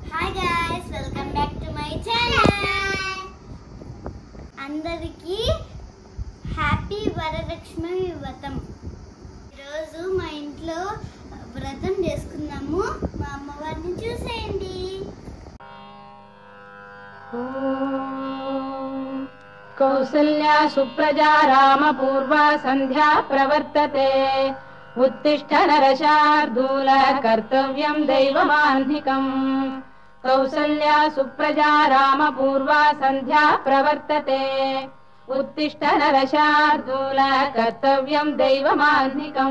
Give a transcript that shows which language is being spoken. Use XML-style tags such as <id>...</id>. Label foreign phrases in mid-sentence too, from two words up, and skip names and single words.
<en>Hi guys, welcome back to my channel.</en> <te>అందరికీ హ్యాపీ వరలక్ష్మి వ్రతం. ఈరోజు మా ఇంట్లో వ్రతం చేసుకున్నాము. మా అమ్మవారిని చూసేయండి.</te> <sa>कौसल्या सुप्रजा राम पूर्वा सन्ध्या प्रवर्तते उत्तिष्ठ नरशार्दूल कर्तव्यं दैवमाह्निकम् कौसल्या सुप्रजा राम पूर्वा संध्या प्रवर्तते उत्तिष्ठ नरशार्दूल कर्तव्यं दैवमाह्निकम्</sa>